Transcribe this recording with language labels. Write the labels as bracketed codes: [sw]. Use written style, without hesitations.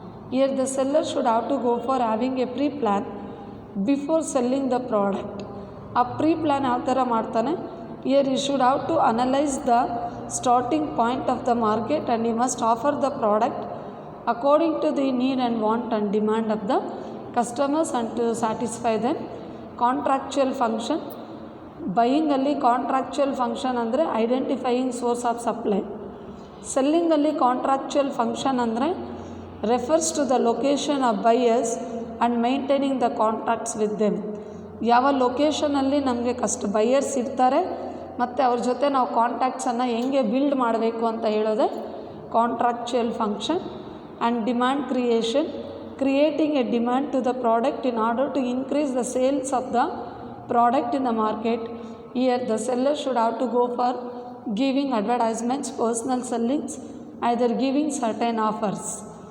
[en] Here the seller should have to go for having a pre-plan before selling the product. A pre-plan [kn] ಯಾವ ಥರ ಮಾಡ್ತಾನೆ, [en] here you should have to analyze the starting point of the market and you must offer the product according to the need and want and demand of the customers and to satisfy them. Contractual function, ಬೈಯಿಂಗಲ್ಲಿ contractual function ಅಂದರೆ identifying source of supply. ಸೆಲ್ಲಿಂಗಲ್ಲಿ contractual function ಅಂದರೆ refers to the location of buyers and maintaining the contracts with them. [kn] ಯಾವ ಲೊಕೇಶನಲ್ಲಿ ನಮಗೆ buyers ಇರ್ತಾರೆ ಮತ್ತು ಅವ್ರ ಜೊತೆ ನಾವು ಕಾಂಟ್ಯಾಕ್ಟ್ಸನ್ನು ಹೆಂಗೆ ಬಿಲ್ಡ್ ಮಾಡಬೇಕು ಅಂತ ಹೇಳೋದೆ contractual function. [en] And demand creation, creating a demand to the product in order to increase the sales of the product in the market. Here the seller should have to go for giving advertisements, personal sellings, either giving certain offers.